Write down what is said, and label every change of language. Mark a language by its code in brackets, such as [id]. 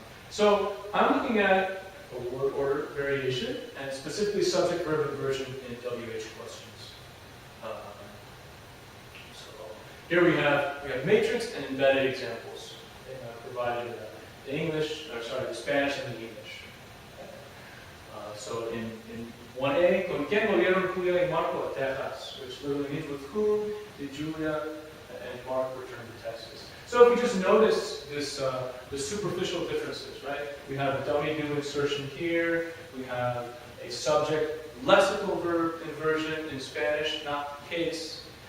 [en] So I'm looking at a word order variation, and specifically subject-verb inversion in WH questions. So here we have matrix and embedded examples provided in English, the Spanish and the English. So in 1A, [es] ¿con quién volvieron Julia y Marco a Texas? [en] Which literally means with whom did Julia and Mark return to Texas? So if we just notice this, the superficial differences, right? We have a dummy do insertion here. We have a subject lexical verb inversion in Spanish, not case.